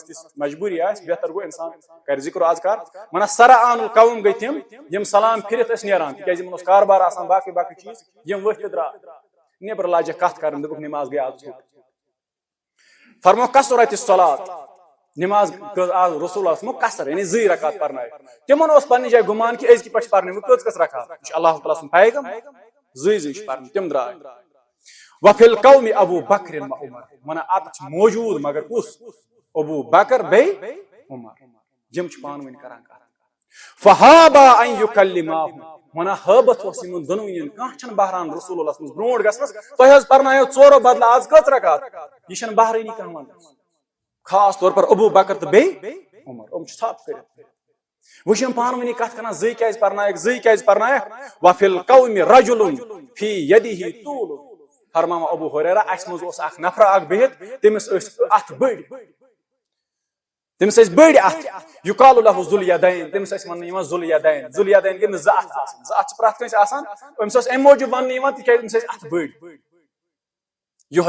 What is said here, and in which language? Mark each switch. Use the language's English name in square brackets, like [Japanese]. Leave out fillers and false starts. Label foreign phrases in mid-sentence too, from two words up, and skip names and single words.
[Kashmiri] تِژھ مجبوٗری آسہِ بہتر گوٚو انسان کرِ ذکر و اذکار ونان [Arabic] سرعان القوم [Kashmiri] گٔے تِم یم سلام پھرتھ ٲسۍ نیران تِکیازِ یِمن اوس کاربار آسان باقٕے باقٕے چیٖز یم ؤتھۍ تہٕ درٛاے نیبر لاجکھ کتھ کرٕنۍ دوٚپُکھ نماز گٔے آز ژھوٚٹ فرمو [Arabic] کثرت الصلاۃ [Kashmiri] نماز آز رسول فرمو کثر یعنی 2 رکعت پرنٲے تمن اوس پننہِ جایہِ گمان کہ أزکہِ پٮ۪ٹھ چھِ پرنہِ وۄنۍ کٔژ رکعت یہِ چھُ اللہ تعالیٰ سُنٛد پیغام 2 چھِ پرنہِ تِم درٛاے [Arabic] وفی القوم [Kashmiri] ابو بکر و عمر ونان اتھ چھُ موجود مگر کُس ابو بکر بیٚیہِ عمر یِم چھِ پانہٕ ؤنۍ کران کتھ [Arabic] فہابا ان یکلماہم [Kashmiri] ونان حٲبت اوس یِمن دۄنوٕنین کانٛہہ چھنہٕ بہران رسول اللہ منٛز برونٛٹھ گژھنس تۄہہِ حظ پرنایو 4 بدلہٕ آز کٔژ رکعت یہِ چھنہٕ بہرٲنی کانٛہہ ونان [Urdu] خاص طور پر [Kashmiri] ابو بکر تہٕ بیٚیہِ عمر یِم چھِ تھپھ کٔرِتھ وۄنۍ چھِ یِم پانہٕ ؤنی کتھ کران 2 کیازِ پرنایکھ [Arabic] وفی القوم رجل فی یدہ طول [Kashmiri] فرماوان ابو ہریرہ اسہِ منٛز اوس اکھ نفرا اکھ بِہِتھ تٔمِس ٲسۍ اتھ بٔڑۍ اتھ [Arabic] یُقال لہ ذو الیدین [Kashmiri] تٔمِس ٲسۍ وننہٕ یِوان ذو الیدین گٔے نہٕ 2 اتھ آسان 2 اتھ چھِ پرٛٮ۪تھ کٲنٛسہِ آسان أمِس ٲس امہِ موٗجوٗب وننہٕ یِوان تِکیازِ أمِس ٲسۍ اتھ بٔڑۍ یِہوے